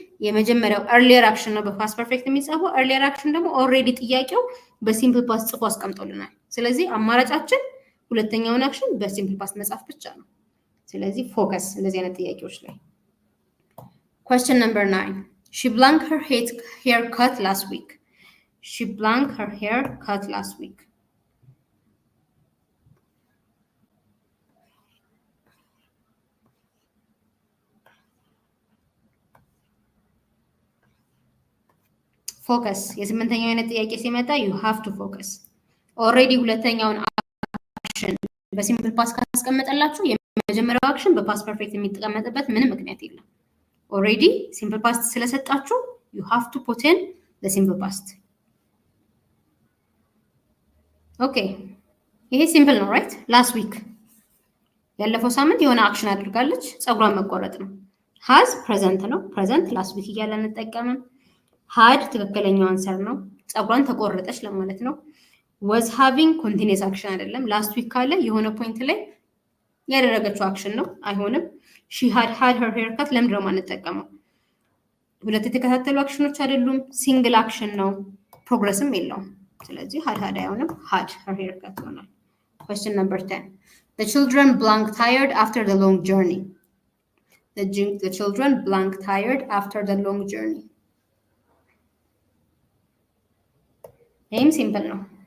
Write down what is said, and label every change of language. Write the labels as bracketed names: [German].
[Amharic] የመጀመሪያው earlier action ነው በፓስት ፐርፌክት የሚጻፈው። earlier action ደግሞ ኦልሬዲ ጥያቄው በሲምፕል ፓስት ጽፎ አስቀምጦልናል። ስለዚህ አማራጫችን ሁለተኛውን አክሽን በሲምፕል ፓስት መጻፍ ብቻ ነው። ስለዚህ ፎከስ እንደዚህ አይነት ጥያቄዎች ላይ። question number 9 she blanked her hair cut last week. [English] she blanked her hair cut last week. [Amharic] ፎከስ የስምንተኛው አይነት ጥያቄ ሲመጣ you have to focus. ኦልሬዲ ሁለተኛውን አክሽን በሲምፕል ፓስት ካስቀመጠላችሁ የመጀመሪያው አክሽን በፓስት ፐርፌክት የሚቀመጥበት ምንም ምክንያት የለም። ኦልሬዲ ሲምፕል ፓስት ስለሰጣችሁ you have to put in the simple past. ኦኬ ይሄ ሲምፕል ነው ራይት። ላስት ዊክ ያለፈው ሳምንት የሆነ አክሽን አድርጋለች፣ ፀጉሯን መቆረጥ ነው። has ፕሬዘንት ነው። ፕሬዘንት ላስት ዊክ እያለ እንጠቀምም። had ትክክለኛው አንሰር ነው። ፀጉሯን ተቆረጠች ለማለት ነው። was having continuous አክሽን አይደለም። ላስት ዊክ ካለ የሆነ ፖይንት ላይ ያደረገችው አክሽን ነው፣ አይሆንም። she had her haircut ለምንድን ነው የማንጠቀመው? ሁለት የተከታተሉ አክሽኖች አይደሉም፣ ሲንግል አክሽን ነው፣ ፕሮግረስም የለውም። ስለዚህ had አይሆንም፣ had her haircut ይሆናል። question number 10 the children blanked tired after the long journey. [English] the children blanked tired after the long journey. [Amharic] ይህም ሲምፕል ነው።